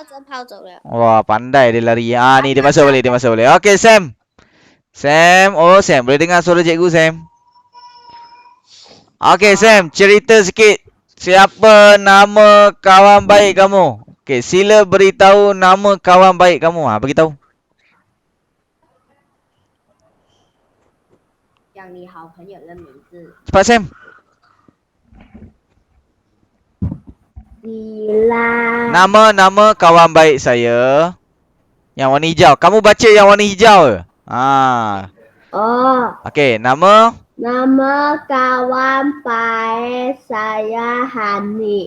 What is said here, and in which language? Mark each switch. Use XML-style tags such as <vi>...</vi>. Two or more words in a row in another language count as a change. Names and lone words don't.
<ms>Wah, pandai dia lari. Ni dia masuk balik. Okey, Sam. Sam, boleh dengar suara cikgu, Sam? Okey, Sam, cerita sikit. Siapa nama kawan baik kamu? Okey, sila beritahu nama kawan baik kamu. Beritahu.</ms> <zh>讲你好朋友的名字。</zh> <ms>Cepat, Sam. Dila. Nama kawan baik saya. Yang warna hijau. Kamu baca yang warna hijau ke? Oh. Okey, nama kawan baik saya Hanif.</ms>